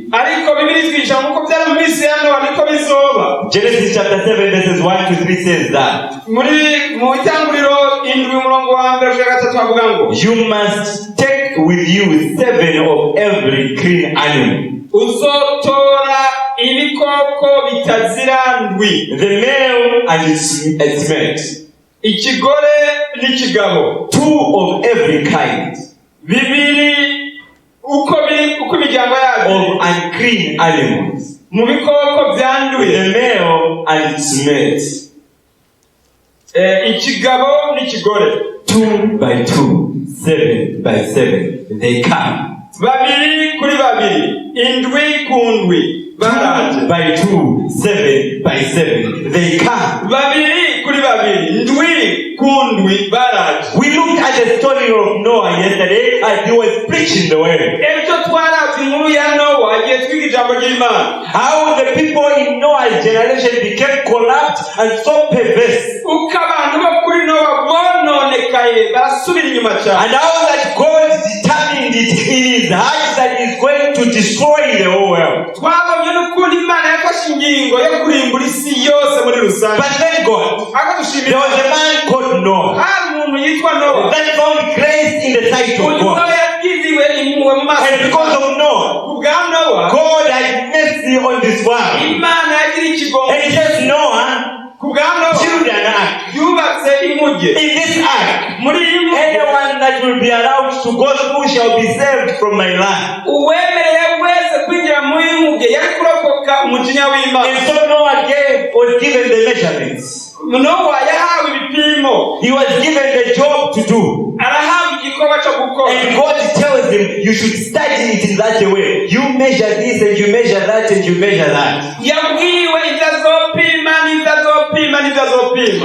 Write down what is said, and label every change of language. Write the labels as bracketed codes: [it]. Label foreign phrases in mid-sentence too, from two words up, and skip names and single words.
[rn] Ariko Biblia itwigisha nk'uko byari mu minsi ya Nowa niko bizoba. [en] Genesis chapter 7 verses 1 to 3 says that, [rn] Mu itanguriro 7 umurongo wa 1 kugera 3 havuga ngo, [en] you must take with you 7 of every clean animal, [rn] uzotora ibikoko bitazira ndwi, [en] the male and its mate, [rn] ikigore n'ikigabo, [en] 2 of every kind, [rn] bibiri uko imiryango yabo, [en] of unclean animals, [rn] mu bikoko byanduye, [en] the male and its mate, [rn] ikigabo n'ikigore, [en] 2 by 2, 7 by 7, they come. [rn] babiri kuri babiri, indwi ku ndwi, [en] 2 by 2, 7 by 7, they come. [rn] babiri kuri babiri ndwi kundwi baraje. [en] We looked at the story of Noah yesterday as he was preaching the word. [rn] Ejo twarazi inkuru ya Nowa agiye twiga ijambo ry'Imana. [en] How the people in Noah's generation became corrupt and so perverse. [rn] Uko abantu bo kuri Nowa bononekaye barasubira inyuma cyane. [en] And how that God determined it in his heart that he's going to destroy the whole world. [rn] Twabonye n'ukuntu Imana yafashe ingingo yo kurimbura isi yose muri rusange. [en] But then God, there was a man called Noah [rn] hari umuntu yitwa Nowa [en] that found grace in the sight of God. [rn] yagiriwe impuhwe mu maso. [en] And because of Noah, [rn] kubwa Nowa [en] God had mercy on this world. [rn] Imana yagira ikigongo. [en] And it says Noah [rn] kubwa Nowa [en] built an ark. [rn] yubatse inkuge. [en] In this ark, [rn] muri iyi nkuge [en] anyone that will be allowed to go through shall be saved from my wrath. [rn] uwemereye wese kwinjira muri iyi nkuge yari kurokoka umujinya w'Imana. [en] And so Noah was given the measurements. [rn] Nowa yahawe ibipimo. [en] He was given the job to do. [rn] arahawe igikorwa cyo gukora. [en] And God tells him, you should study it in that way. You measure this and you measure that and you measure that. [rn] yabwiwe ibyo azopima n'ibyo azopima n'ibyo azopima.